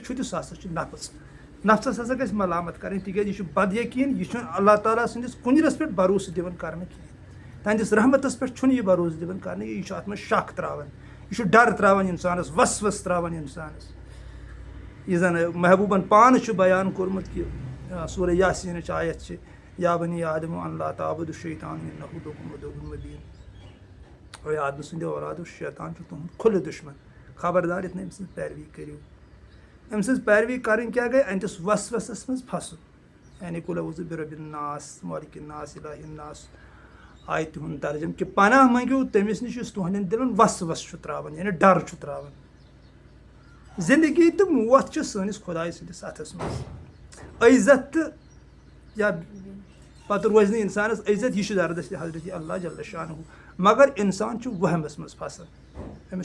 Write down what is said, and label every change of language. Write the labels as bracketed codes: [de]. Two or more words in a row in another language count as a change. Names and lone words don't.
[ks] چھُ تہِ سُہ ہسا چھُ نفس نفسس ہسا گژھِ ملامت کرٕنۍ تِکیٛازِ یہِ چھُ بد یقیٖن یہِ چھُنہٕ اللہ تعالیٰ سٕنٛدِس کُنرس پٮ۪ٹھ بروسہٕ دِوان کرنہٕ کِہینۍ تہنٛدِس رحمتس پٮ۪ٹھ چھُنہٕ یہِ بروسہٕ دِوان کرنہٕ یہِ چھُ اتھ منٛز شک تراوان یہِ چھُ ڈر تراوان انسانس وسوس تراوان انسانس یہِ زن محبوبن پانہٕ چھُ بیان کوٚرمُت کہِ سورہ یاسیٖنٕچ آیت چھِ [ar] یا بنی آدم اللہ تعبدُ الشیطان انہ لکم عدو مبین [ks] اے آدمہٕ سٕنٛدیو اولادو شیطان چھُ تُہُنٛد کھُلہٕ دُشمن خبردار یتھ نہٕ أمۍ سٕنٛز پیروی کٔرِو أمۍ سٕنٛز پیروی کرٕنۍ کیٛاہ گٔے أہنٛدِس وسوسس منٛز پھسُن یعنی قُل [ar] اعوذ برب الناس مالِکِ الناس الٰہِ الناس [ks] آیہِ تِہُنٛد ترجم کہِ پناہ منٛگِو تٔمِس نِش یُس تُہنٛدٮ۪ن دِلن وسوس چھُ تراوان یعنی ڈر چھُ تراوان زندگی تہٕ موت چھِ سٲنِس خۄداے سٕنٛدِس اتھس منٛز عزت تہٕ یا پتہٕ روزِ نہٕ انسانس عزت یہِ چھُ زردستی حضرت [ar] اللہ جل شانہ [ks] مگر انسان چھُ وہمس منٛز پھسان أمِس